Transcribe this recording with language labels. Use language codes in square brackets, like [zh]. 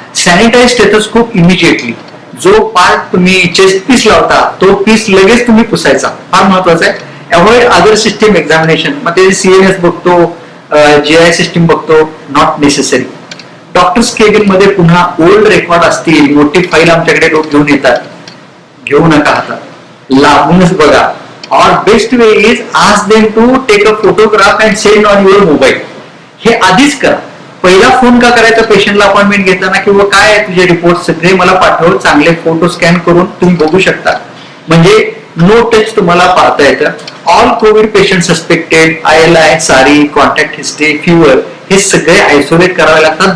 [en] Sanitize stethoscope immediately. [mr] जो part तुम्ही chest piece लावता तो पीस लगेच तुम्ही पुसायचा, फार महत्वाचा आहे. [en] Avoid other system examination. [mr] मग ते सीएनएस बघतो, जीआय सिस्टीम बघतो, [en] Not necessary. [mr] डॉक्टर्स केबिन मध्ये पुन्हा ओल्ड रेकॉर्ड असतील, मोठी फाईल आमच्याकडे लोक घेऊन येतात, घेऊ नका हातात, लांबूनच बघा. [en] और best way is ask them to take a photograph and send on your mobile. [mr] हे आधीच करा. पहिला फोन का करायचा पेशंटला अपॉइंटमेंट घेताना, किंवा काय आहे तुझे रिपोर्ट सगळे मला पाठव, चांगले फोटो स्कॅन करून तुम्ही बघू शकता. म्हणजे नो टच तुम्हाला पाहता येतं. [en] all COVID patient suspected, [mr] ILI, सारी, कॉन्टॅक्ट हिस्ट्री, फिवर, हे सगळे आयसोलेट करावे लागतात.